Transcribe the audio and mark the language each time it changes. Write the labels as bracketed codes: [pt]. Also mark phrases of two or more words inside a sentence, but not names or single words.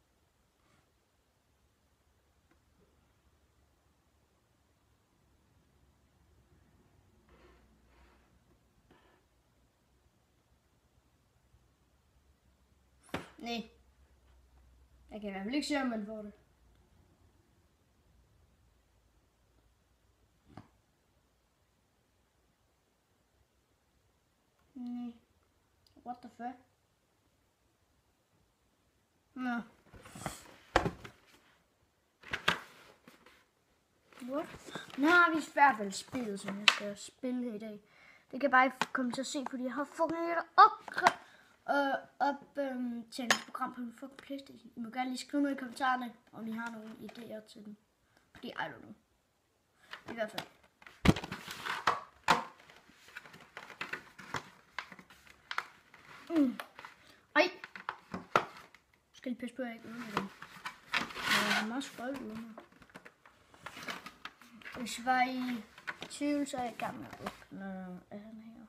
[da] Nej. Jeg kan i hvert fald ikke se, om man får det. Nej. [en] What the fuck? Nå. What? [da] Nu har vi i hvert fald spillet, som jeg skal spille her i dag. Det kan jeg bare ikke komme til at se, fordi jeg har fucking optagningsprogram på min fucking PlayStation. I må gerne lige skrive noget i kommentarerne, om I har nogle idéer til den. Fordi [en] I don't know. [da] I hvert fald. Ej. Skal lige passe på, at jeg ikke ødelægger den. Jeg har meget skøjt ude her. Hvis jeg var i tvivl, så er jeg i gang med at åbne han her.